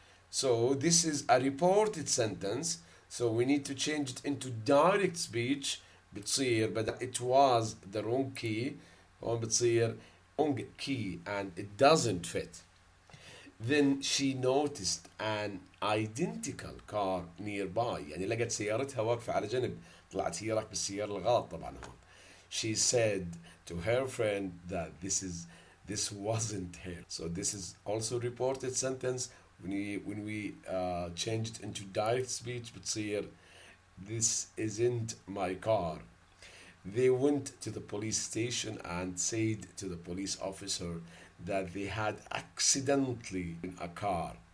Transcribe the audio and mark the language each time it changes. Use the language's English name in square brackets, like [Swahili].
[English] So this is a reported sentence, so we need to change it into direct speech. [Arabic] بتصير بدل [English] it was the wrong key [Arabic] هون بتصير [English] wrong key and it doesn't fit. Then she noticed an identical car nearby. [Arabic] يعني لقت سيارتها واقفة على جنب. طلعت هي راكبة السيارة الغلط طبعا هون. [English] She said to her friend that this wasn't her. So this is also reported sentence. When we change it into direct speech [Arabic] بتصير [English] this isn't my car. They went to the police station and said to the police officer that they had accidentally in a car.